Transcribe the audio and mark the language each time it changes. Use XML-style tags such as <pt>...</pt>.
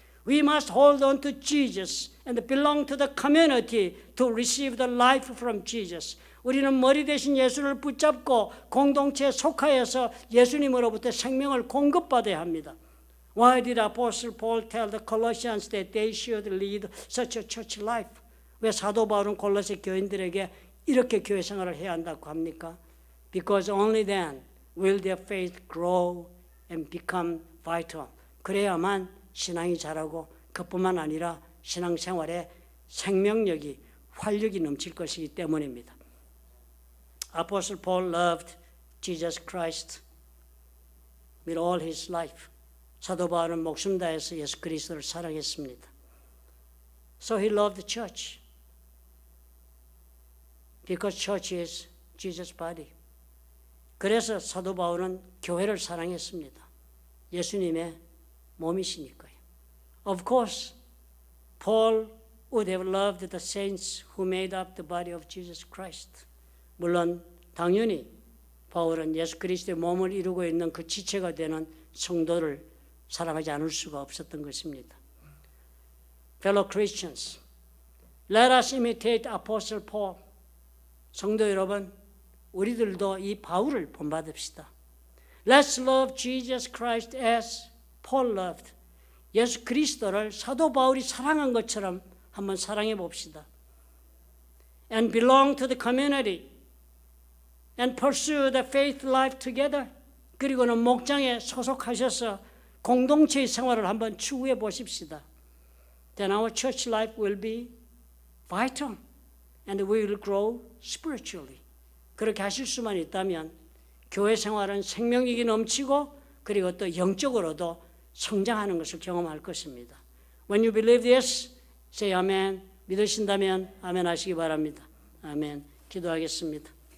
<en>We must hold on to Jesus and belong to the community to receive the life from Jesus.</en> <ko>우리는 머리 대신 예수를 붙잡고 공동체에 속하여서 예수님으로부터 생명을 공급받아야 합니다.</ko> <en>Why did Apostle Paul tell the Colossians that they should lead such a church life?</en> <ko>왜 사도 바울은 골로새 교인들에게 이렇게 교회 생활을 해야 한다고 합니까?</ko> <en>Because only then will their faith grow and become vital.</en> <ko>그래야만 신앙이 자라고 그뿐만 아니라 신앙생활에 생명력이 활력이 넘칠 것이기 때문입니다.</ko> <en>Apostle Paul loved Jesus Christ with all his life.</en> <ko>사도 바울은 목숨 다해서 예수 그리스도를 사랑했습니다.</ko> <en>So he loved the church because church is Jesus' body.</en> <ko>그래서 사도 바울은 교회를 사랑했습니다. 예수님의 몸이시니까요.</ko> <en>Of course, Paul would have loved the saints who made up the body of Jesus Christ.</en> <ko>물론 당연히 바울은 예수 그리스도의 몸을 이루고 있는 그 지체가 되는 성도를 사랑하지 않을 수가 없었던 것입니다.</ko> <en>Fellow Christians, let us imitate Apostle Paul.</en> <ko>성도 여러분, 우리들도 이 바울을 본받읍시다.</ko> <en>Let's love Jesus Christ as Paul loved.</en> <ko>예수 그리스도를 사도 바울이 사랑한 것처럼 한번 사랑해 봅시다.</ko> <en>And belong to the community. And pursue the faith life together.</en> <ko>그리고는 목장에 소속하셔서 공동체의 생활을 한번 추구해 보십시다.</ko> <en>Then our church life will be vital and we will grow spiritually.</en> <ko>그렇게 하실 수만 있다면 교회 생활은 생명력이 넘치고 그리고 또 영적으로도 성장하는 것을 경험할 것입니다.</ko> <en>When you believe this, say amen.</en> <ko>믿으신다면 아멘 하시기 바랍니다. 아멘. 기도하겠습니다.</ko>